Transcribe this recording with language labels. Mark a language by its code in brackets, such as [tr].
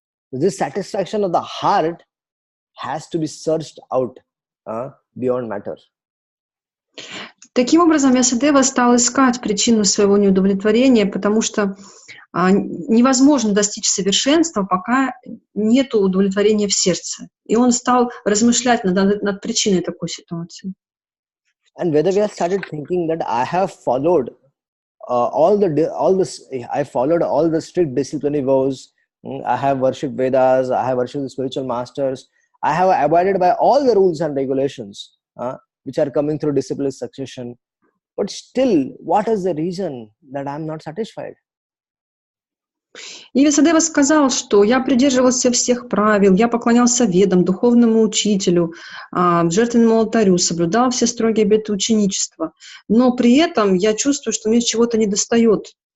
[en] This satisfaction of the heart has to be searched out beyond matter. [ru] Таким образом, Вьясадева стал искать причину своего неудовлетворения, потому что невозможно достичь совершенства, пока нет удовлетворения в сердце. И он стал размышлять над причиной такой ситуации. [en] And Veda Vyasa started thinking that I have followed all the strict disciplinary vows. I have worshipped Vedas. I have worshipped the spiritual masters. I have abided by all the rules and regulations which are coming through disciplinary succession. But still, what is the reason that I am not satisfied? [ru] И Вьясадева сказал, что я придерживался всех правил, я поклонялся ведам, духовному учителю, жертвенному алтарю, соблюдал все строгие обеты ученичества. Но при этом я чувствую, что мне чего-то недостает.